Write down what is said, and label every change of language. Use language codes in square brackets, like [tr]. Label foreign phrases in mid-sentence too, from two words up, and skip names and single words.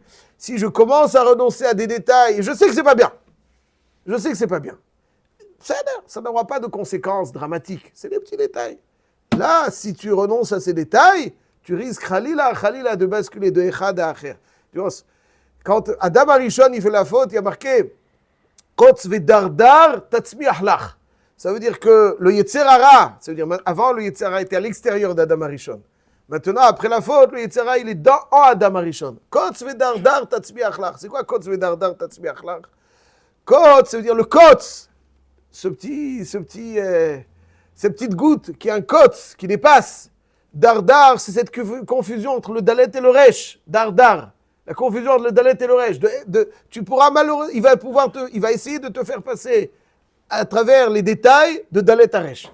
[fr] Si je commence à renoncer à des détails, je sais que c'est pas bien. Ça n'aura pas de conséquences dramatiques. C'est des petits détails. Là, si tu renonces à ces détails, tu risques khalila de basculer de echad à acher. Quand Adam Arishon il fait la faute, il y a marqué [he] קוץ ודרדר תצמיח לך. [fr] Ça veut dire que le [he] יצר הרע, [fr] ça veut dire avant le [he] יצר הרע [fr] était à l'extérieur d'Adam Arishon. Maintenant, après la faute, le [he] יצר הרע [fr] il est en Adam Arishon. [he] קוץ ודרדר תצמיח לך. [fr] C'est quoi [he] קוץ ודרדר תצמיח לך? [fr] Kotz, ça veut dire le kotz. Cette petite goutte qui est un kotz, qui dépasse. Dardar, c'est cette confusion entre le dalet et le resh. Dardar. La confusion entre le dalet et le resh. Tu pourras malheureusement, il va essayer de te faire passer à travers les détails de dalet à resh.